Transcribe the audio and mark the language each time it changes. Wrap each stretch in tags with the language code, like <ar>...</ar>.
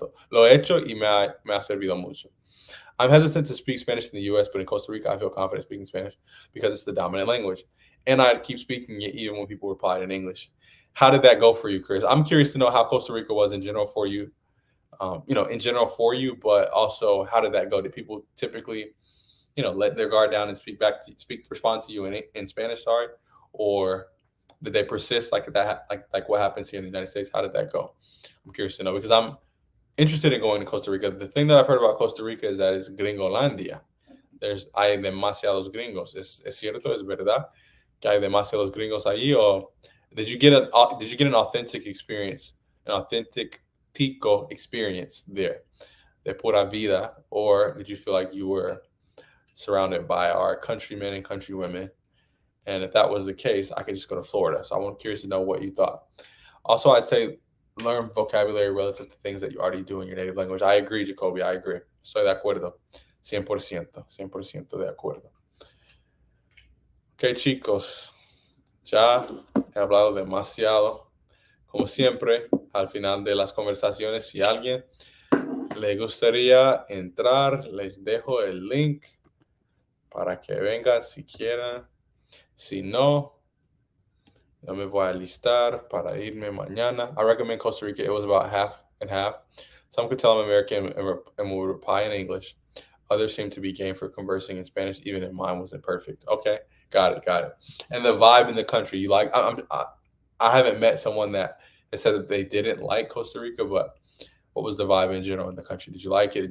<es>Lo he hecho y me ha servido mucho.</es> <en>I'm hesitant to speak Spanish in the US, but in Costa Rica, I feel confident speaking Spanish because it's the dominant language. And I keep speaking it even when people replied in English. How did that go for you, Chris? I'm curious to know how Costa Rica was in general for you, but also how did that go? Did people typically, let their guard down and respond to you in Spanish, or did they persist like that, like what happens here in the United States? How did that go? I'm curious to know because I'm interested in going to Costa Rica. The thing that I've heard about Costa Rica is that it's Gringolandia.</en> <es>Hay demasiados gringos. Es cierto, es verdad que hay demasiados gringos allí.</es> <en>Or did you get an authentic experience, an authentic tico experience there,</en> <es>de pura vida,</es> <en>or did you feel like you were surrounded by our countrymen and countrywomen? And if that was the case, I could just go to Florida. So I'm curious to know what you thought. Also, I'd say learn vocabulary relative to things that you already do in your native language. I agree, Jacoby. I agree.</en> <es>Estoy de acuerdo. 100% de acuerdo. Ok, chicos. Ya he hablado demasiado. Como siempre, al final de las conversaciones, si a alguien le gustaría entrar, les dejo el link para que vengan si quieren. Si no, Ya me voy a alistar para irme mañana.</es> <en>I recommend Costa Rica. It was about half and half. Some could tell I'm American and will reply in English. Others seem to be game for conversing in Spanish, even if mine wasn't perfect. Okay, got it, got it. And the vibe in the country, you like? I haven't met someone that has said that they didn't like Costa Rica, but what was the vibe in general in the country? Did you like it?</en>